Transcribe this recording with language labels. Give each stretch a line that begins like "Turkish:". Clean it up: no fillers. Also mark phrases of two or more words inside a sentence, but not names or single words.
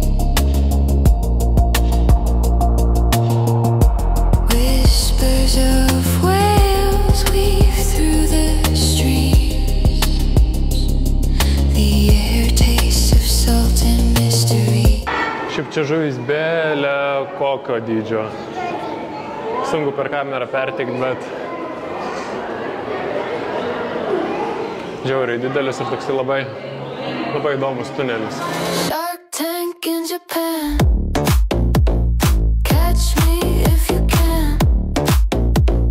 English: Whispers of whales weave through the streams. The air tastes of salt and mystery.
Lithuanian: Šiaip čia žuvis belė kokio dydžio. Sunku per kamerą perteikti, bet žiauriai didelis ir toksai labai įdomus tunelis.
English: Shark Tank in Japan. Catch me if you can.